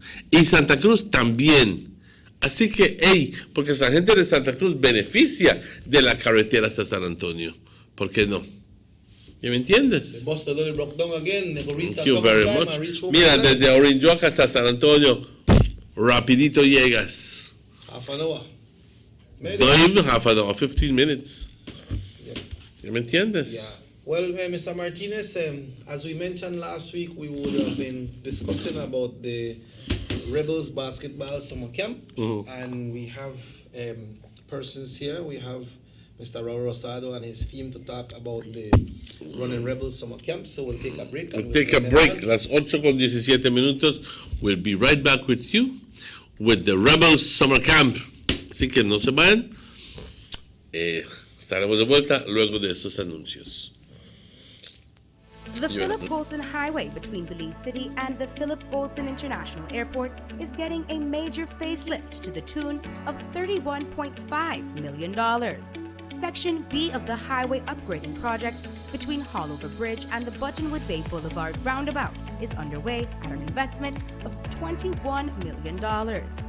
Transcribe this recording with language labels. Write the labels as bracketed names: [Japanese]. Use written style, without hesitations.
[Spanish] Y Santa Cruz también. Así que, porque esa gente de Santa Cruz beneficia de la carretera hasta San Antonio. ¿Por qué no? ¿Ya me entiendes? [English] Thank you very much. [Spanish] Mira, desde Orange Walk hasta San Antonio, rapidito llegas. [English] Half an hour. Not even half an hour, 15 minutes. [Spanish] ¿Ya me entiendes? [English] Yeah. Well, Mr. Martinez, as we mentioned last week, we would have been discussing about the Rebels basketball summer camp, and we have persons here. We have Mr. Raul Rosado and his team to talk about the Running Rebels summer camp. So we'll take a break. We'll take a break. [Spanish] Las 8:17. [English] We'll be right back with you with the Rebels summer camp. [Spanish] Así que no se vayan. Estaremos de vuelta luego de estos anuncios. [English] The Philip Goldson Highway between Belize City and the Philip Goldson International Airport is getting a major facelift to the tune of $31.5 million. Section B of the highway upgrading project between Haulover Bridge and the Buttonwood Bay Boulevard roundabout is underway at an investment of $21 million.